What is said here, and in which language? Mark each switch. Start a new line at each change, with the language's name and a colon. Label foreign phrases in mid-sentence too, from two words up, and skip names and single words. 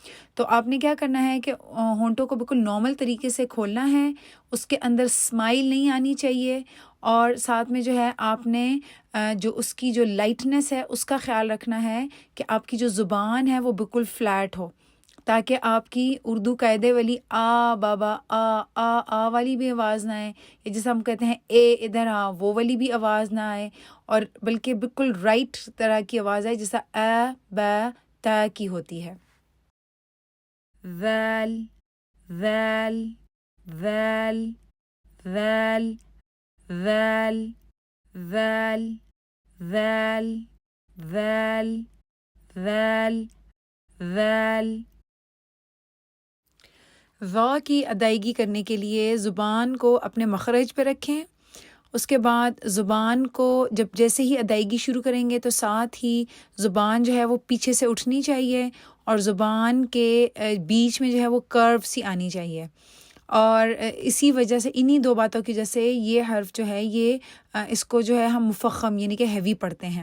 Urdu: تو آپ نے کیا کرنا ہے کہ ہونٹوں کو بالکل نارمل طریقے سے کھولنا ہے، اس کے اندر اسمائل نہیں آنی چاہیے، اور ساتھ میں جو ہے آپ نے جو اس کی جو لائٹنس ہے اس کا خیال رکھنا ہے کہ آپ کی جو زبان ہے وہ بالکل فلیٹ ہو، تاکہ آپ کی اردو قاعدے والی آ بابا آ والی بھی آواز نہ آئے، یا جیسے ہم کہتے ہیں اے ادھر آ وہ والی بھی آواز نہ آئے، اور بلکہ بالکل رائٹ طرح کی آواز آئے جیسا اے ب ت کی ہوتی ہے۔ ویل ویل ویل ویل ویل ویل ویل ویل ویل ویل۔ وا کی ادائیگی کرنے کے لیے زبان کو اپنے مخرج پہ رکھیں، اس کے بعد زبان کو جب جیسے ہی ادائیگی شروع کریں گے تو ساتھ ہی زبان جو ہے وہ پیچھے سے اٹھنی چاہیے، اور زبان کے بیچ میں جو ہے وہ کرو سی آنی چاہیے، اور اسی وجہ سے انہی دو باتوں کی وجہ سے یہ حرف جو ہے یہ اس کو جو ہے ہم مفخم یعنی کہ ہیوی پڑھتے ہیں۔